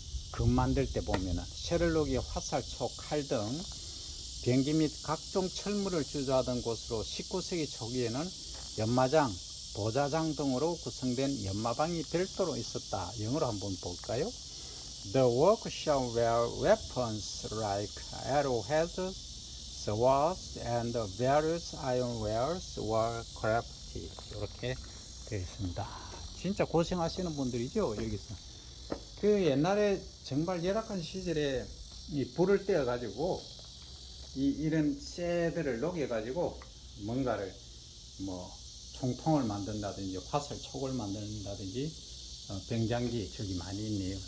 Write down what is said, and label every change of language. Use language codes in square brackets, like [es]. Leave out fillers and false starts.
[ko] 금 만들 때 보면은 셔를록이 화살초, 칼 등 병기 및 각종 철물을 주조하던 곳으로 19세기 초기에는 연마장, 도자장 등으로 구성된 연마방이 별도로 있었다. 영어로 한번 볼까요? [en] The workshop where weapons like arrowheads, swords, and various ironwares were crafted. [ko] 이렇게 되어 있습니다. 진짜 고생하시는 분들이죠, 여기서. 옛날에 정말 열악한 시절에 이 불을 떼어 가지고 이런 쇠들을 녹여 가지고 뭔가를 총통을 만든다든지 화살촉을 만든다든지 병장기 저기 많이 있네요.